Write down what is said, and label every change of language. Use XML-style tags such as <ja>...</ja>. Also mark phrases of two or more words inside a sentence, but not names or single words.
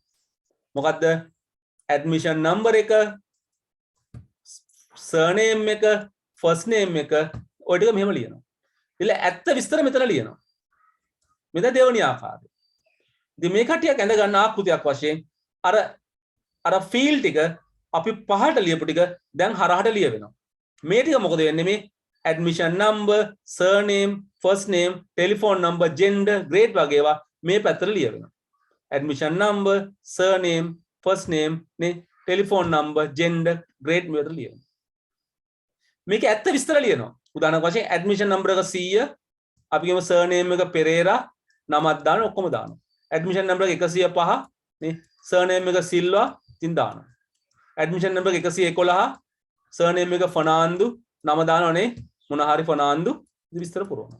<si>මොකද්ද?</si> <en>admission number</en> <si>එක, surname එක,</si> <en>first name</en> <si>එක ඔය ටික මෙහෙම ලියනවා. ඉතින් ඇත්ත විස්තර මෙතන ලියනවා. මෙතන දෙවෙනි ආකාරය. ඉතින් මේ කටියක් ඇඳ ගන්න ආකෘතියක් වශයෙන් අර ෆීල්ඩ් ටික අපි පහට ලියපු ටික දැන් හරහට ලියවෙනවා. මේ ටික මොකද වෙන්නේ මේ</si> <en>admission number, surname, first name, telephone number, gender, grade</en> <si>වගේ ඒවා මේ පැත්තට ලියවෙනවා.</si> <en>admission number, surname, first name,</en> <si>නේ</si> <en>telephone number, gender, grade</en> <si>මේකට ලියනවා. මේක ඇත්ත විස්තර ලියනවා. උදාහරණයක් වශයෙන්</si> <en>admission number</en> <si>එක 100, අපි කියමු surname එක පෙරේරා, නමක් දාන ඔක්කොම දානවා.</si> <en>admission number</en> <si>එක 105 නේ surname එක සිල්වා ඉතින් දානවා.</si> <en>admission number</en> <si>එක 111 surname එක ෆර්නාන්දු නම දානවනේ මොන හරි ෆර්නාන්දු විස්තර පුරවනවා.</si>